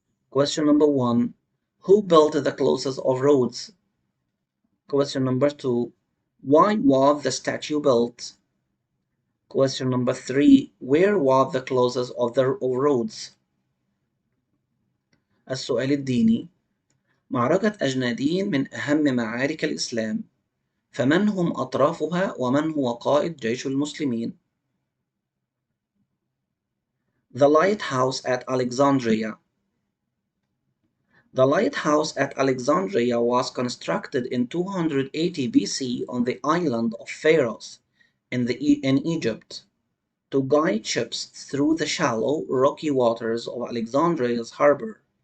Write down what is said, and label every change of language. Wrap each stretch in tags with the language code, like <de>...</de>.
<en>Question number 1. Who built the Colossus of Rhodes? Question number 2. Why was the statue built? Question number 3. Where was the closest of the roads?</en> <ar>السؤال الديني: معركة أجنادين من أهم معارك الإسلام، فمن هم أطرافها ومن هو قائد جيش المسلمين؟</ar> <en>The lighthouse at Alexandria. The lighthouse at Alexandria was constructed in 280 BC on the island of Pharos in Egypt to guide ships through the shallow, rocky waters of Alexandria's harbor.</en>